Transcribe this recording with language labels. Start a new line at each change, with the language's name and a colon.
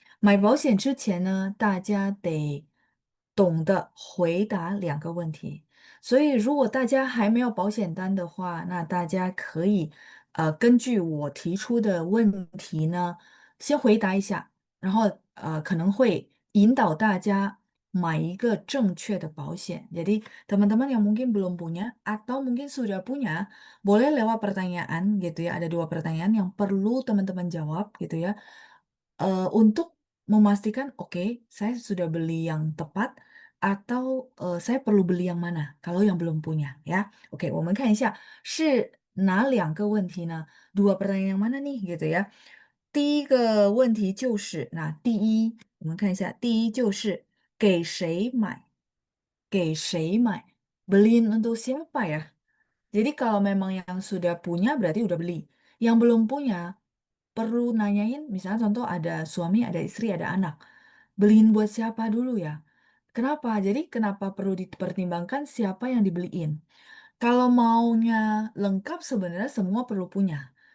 Chinese: 买保险之前呢，大家得懂得回答2个问题。所以，如果大家还没有保险单的话，那大家可以根据我提出的问题呢，先回答一下，然后可能会引导大家买一个正确的保险.
Indonesian: Jadi, teman-teman yang mungkin belum punya atau mungkin sudah punya, boleh lewat pertanyaan gitu ya. Ada dua pertanyaan yang perlu teman-teman jawab gitu ya. Untuk memastikan, oke, saya sudah beli yang tepat atau saya perlu beli yang mana kalau yang belum punya ya.
Chinese: Oke, 我们看一下是哪两个问题呢?
Indonesian: Dua pertanyaan yang mana nih gitu ya.
Chinese: 第一个问题就是，那第一，我们看一下，第一就是给谁买，给谁买，
Indonesian: beliin untuk siapa ya? Jadi kalau memang yang sudah punya berarti udah beli. Yang belum punya perlu nanyain, misalnya contoh ada suami, ada istri, ada anak. Beliin buat siapa dulu ya? Kenapa? Jadi kenapa perlu dipertimbangkan siapa yang dibeliin? Kalau maunya lengkap sebenarnya semua perlu punya.